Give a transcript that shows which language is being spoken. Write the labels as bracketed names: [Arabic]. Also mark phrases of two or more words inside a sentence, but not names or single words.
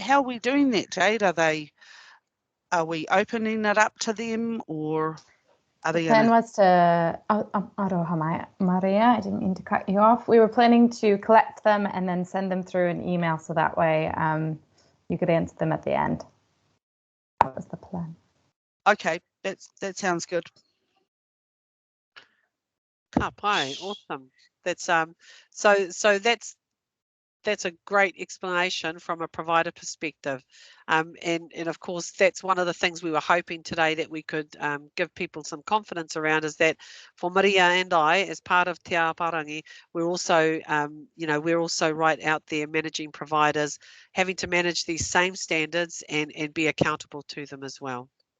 [English] How are we doing that, Jade? Are we opening it up to them, or are they The plan was to, Aroha Maria, I didn't mean to cut you off. We were planning to collect them and then send them through an email so that way you could answer them at the end. That was the plan. Okay, that sounds good. [Māori] Ka pai, [English] awesome. That's so that's a great explanation from a provider perspective. And of course, that's one of the things we were hoping today that we could give people some confidence around, is that for Maria and I, as part of Te Ao Parangi, we're also, we're also right out there managing providers, having to manage these same standards and be accountable to them as well.